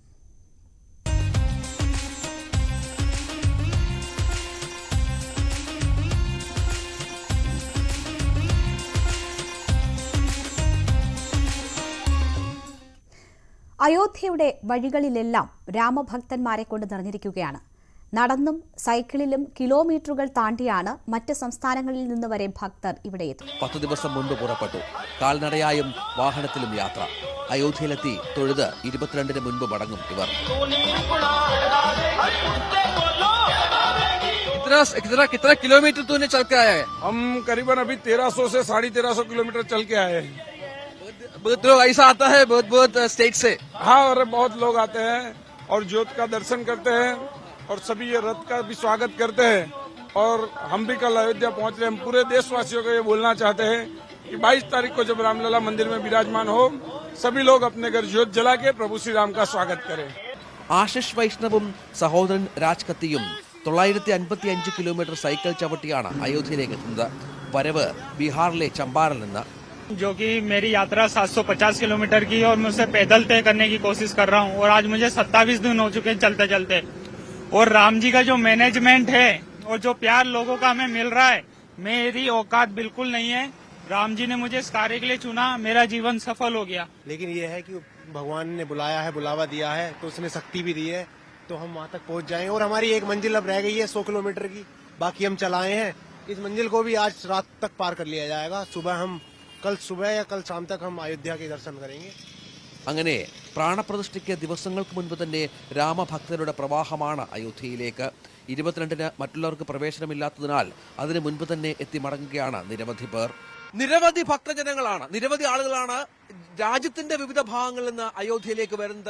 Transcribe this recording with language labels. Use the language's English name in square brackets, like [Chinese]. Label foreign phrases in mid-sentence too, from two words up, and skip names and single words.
[Malayalam] അയോധ്യയുടെ വഴികളിലെല്ലാം രാമഭക്തന്മാരെ കൊണ്ട് നിറഞ്ഞിരിക്കുകയാണ്. നടന്നും സൈക്കിളിലും കിലോമീറ്ററുകൾ താണ്ടിയാണ് മറ്റ് സംസ്ഥാനങ്ങളിൽ നിന്ന് വരെ ഭക്തർ ഇവിടെ എത്തും. 10 ദിവസം മുൻപ് പുറപ്പെട്ടു. കാൽനടയായും വാഹനത്തിലും യാത്ര. അയോധ്യയിലെത്തി തൊഴുത് 22-ന് മുൻപ് മടങ്ങും ഇവർ. [Hindi] कितना किलोमीटर तूने चल के आया है? हम करीबन अभी 1300 से 1350 किलोमीटर चल के आए हैं. बहुत लोग ऐसा आता है, बहुत स्टेट से. हाँ, और बहुत लोग आते हैं और ज्योत का दर्शन करते हैं और सभी ये रथ का भी स्वागत करते हैं. और हम भी कल अयोध्या पहुंच रहे हैं. हम पूरे देशवासियों को ये बोलना चाहते हैं कि 22 तारीख को जब रामलला मंदिर में विराजमान हो, सभी लोग अपने घर ज्योत जला के प्रभु श्री राम का स्वागत करें. [Malayalam] ആശിഷ് വൈഷ്ണവും സഹോദരൻ രാജ് കത്തിയും 955 കിലോമീറ്റർ സൈക്കിൾ ചവിട്ടിയാണ് അയോധ്യയിലേക്ക് എത്തുന്നത്. വരവ് ബീഹാറിലെ ചമ്പാറിൽ നിന്ന്. [Hindi] जो कि मेरी यात्रा 750 किलोमीटर की और मैं उसे पैदल तय करने की कोशिश कर रहा हूँ और आज मुझे 27 दिन हो चुके हैं चलते चलते। और राम जी का जो मैनेजमेंट है और जो प्यार लोगों का हमें मिल रहा है, मेरी औकात बिल्कुल नहीं है। राम जी ने मुझे इस कार्य के लिए चुना, मेरा जीवन सफल हो गया। लेकिन ये है कि भगवान ने बुलाया है, बुलावा दिया है, तो उसने शक्ति भी दी है, तो हम वहाँ तक पहुँच जाएं। और हमारी एक मंजिल अब रह गई है 100 किलोमीटर की, बाकी हम चलाए हैं। इस मंजिल को भी आज रात तक पार कर लिया जाएगा। कल सुबह या कल शाम तक हम अयोध्या के दर्शन करेंगे. [Malayalam] അങ്ങനെ പ്രാണപ്രതിഷ്ഠയ്ക്ക് ദിവസങ്ങൾക്ക് മുൻപ് തന്നെ രാമഭക്തരുടെ പ്രവാഹമാണ് അയോധ്യയിലേക്ക്. 22-ന് മറ്റുള്ളവർക്ക് പ്രവേശനമില്ലാത്തതിനാൽ അതിനു മുൻപ് തന്നെ എത്തി മടങ്ങുകയാണ് നിരവധി പേർ. നിരവധി ഭക്തജനങ്ങളാണ്, നിരവധി ആളുകളാണ് രാജ്യത്തിന്റെ വിവിധ ഭാഗങ്ങളിൽ നിന്ന് അയോധ്യയിലേക്ക് വരുന്നത്.